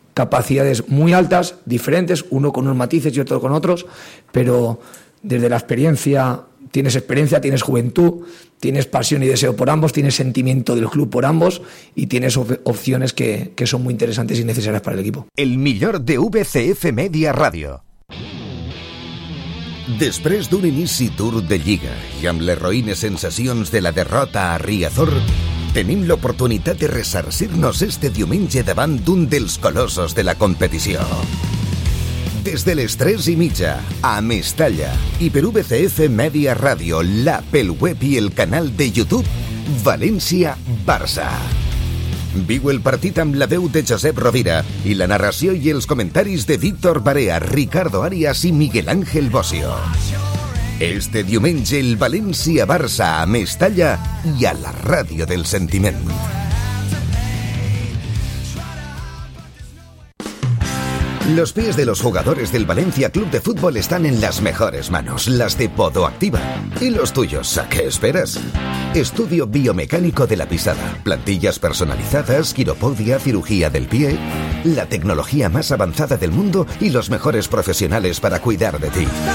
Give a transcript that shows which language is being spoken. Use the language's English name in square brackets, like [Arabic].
[Spanish] capacidades muy altas, diferentes, uno con unos matices y otro con otros, pero desde la experiencia, tienes experiencia, tienes juventud, tienes pasión y deseo por ambos, tienes sentimiento del club por ambos y tienes opciones que son muy interesantes y necesarias para el equipo. [Catalan] El millor de VCF Media Radio. Després d'un inici dur de Lliga i amb les roïnes sensacions de la derrota a Riazor, tenim l'oportunitat de ressarcir-nos este diumenge davant d'un dels colossos de la competició. Des de les 3 i mitja, a Mestalla, i per VCF Media Radio, l'app, el web i el canal de YouTube, València-Barça. Viu el partit amb la veu de Josep Rovira i la narració i els comentaris de Víctor Barea, Ricardo Arias i Miguel Ángel Bosio. Este diumenge el València-Barça a Mestalla i a la Ràdio del Sentiment. [Spanish] Los pies de los jugadores del Valencia Club de Fútbol están en las mejores manos, las de Podoactiva. ¿Y los tuyos? ¿A qué esperas? Estudio biomecánico de la pisada, plantillas personalizadas, quiropodia, cirugía del pie, la tecnología más avanzada del mundo y los mejores profesionales para cuidar de ti.